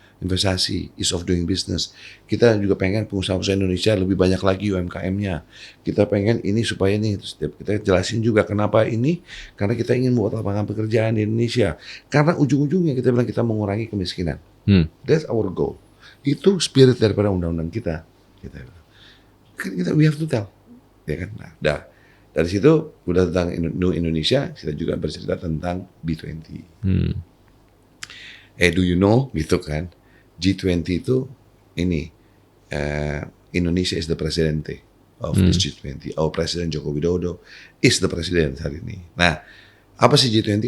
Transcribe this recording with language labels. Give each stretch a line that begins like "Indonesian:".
English: investasi, ease of doing business.
Indonesian: Kita juga pengen pengusaha-pengusaha Indonesia lebih banyak lagi UMKM-nya. Kita pengen ini supaya ini, terus kita jelasin juga kenapa ini, karena kita ingin membuat lapangan pekerjaan di Indonesia. Karena ujung-ujungnya kita bilang kita mengurangi kemiskinan.
English: That's our goal.
Indonesian: Itu spirit daripada undang-undang kita. Kita
English: we have to tell,
Indonesian: ya kan? Nah, dari situ udah tentang New Indonesia, kita juga bercerita tentang B20.
English: Do you know,
Indonesian: gitu kan? G20 itu ini
English: Indonesia is the presidente of this G20. Our President Joko Widodo is the president
Indonesian: hari ini. Nah, apa sih G20?